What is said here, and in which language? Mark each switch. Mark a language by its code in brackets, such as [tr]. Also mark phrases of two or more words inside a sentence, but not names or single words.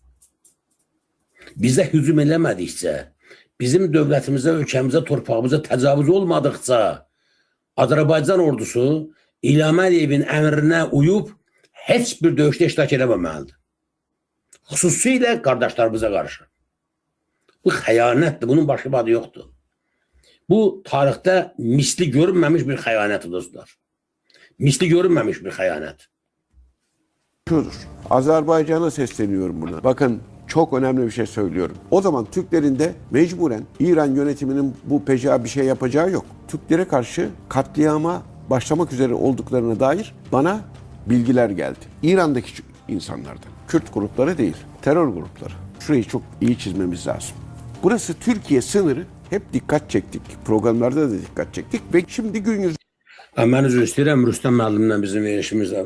[az] Bizə hücum eləmədikcə, bizim dövlətimizə, ölkəmizə, torpağımıza təcavüz olmadıqca Azərbaycan ordusu İlham Əliyevin əmrinə uyub heç bir döyüşdə iştirak eləməməlidir. Xüsusilə qardaşlarımıza qarşı. Bu xəyanətdir, bunun başqa bir adı yoxdur. Bu tarixdə misli görünməmiş bir xəyanətdir dostlar. Misli görünməmiş bir xəyanət. [tr] Şudur. Azerbaycan'a sesleniyorum burada. Bakın çok önemli bir şey söylüyorum. O zaman Türklerin de mecburen İran yönetiminin bu peca bir şey yapacağı yok. Türklere karşı katliama başlamak üzere olduklarına dair bana bilgiler geldi. İran'daki insanlardan. Kürt grupları değil, terör grupları. Şurayı çok iyi çizmemiz lazım. Burası Türkiye sınırı. Hep dikkat çektik. Programlarda da dikkat çektik ve şimdi gün yüzü [az] Mən üzr istəyirəm, Rüstəm müəllimlə bizim verilişimiz